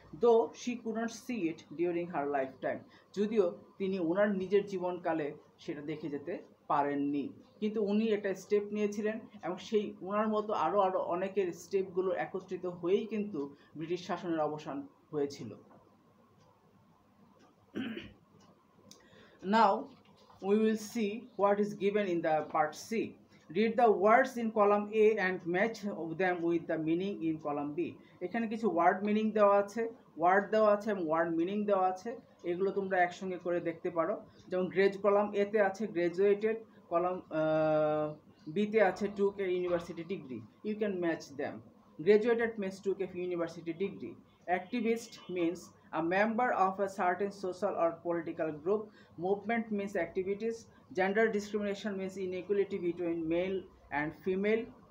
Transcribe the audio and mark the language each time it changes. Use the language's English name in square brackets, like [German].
[English] though she could not see it during her lifetime, [Bangla] যদিও তিনি ওনার নিজের জীবনকালে সেটা দেখে যেতে পারেননি, কিন্তু উনি একটা স্টেপ নিয়েছিলেন এবং সেই ওনার মতো আরও অনেকের স্টেপগুলো একত্রিত হয়েই কিন্তু ব্রিটিশ শাসনের অবসান হয়েছিল। [English] Now we will see what is given in the part C. Read the words in column A and match them with the meaning in column B. [Bangla] এখানে কিছু ওয়ার্ড মিনিং দেওয়া আছে, এবং ওয়ার্ড মিনিং দেওয়া আছে, এগুলো তোমরা একসঙ্গে করে দেখতে পারো। যেমন কলাম A তে আছে গ্রাজুয়েটেড, কলাম B তে আছে [English] took a university degree. You can match them. Graduated means took a university degree. Activist means a member of a certain social or political group. Movement means activities. Gender discrimination means inequality between male and female.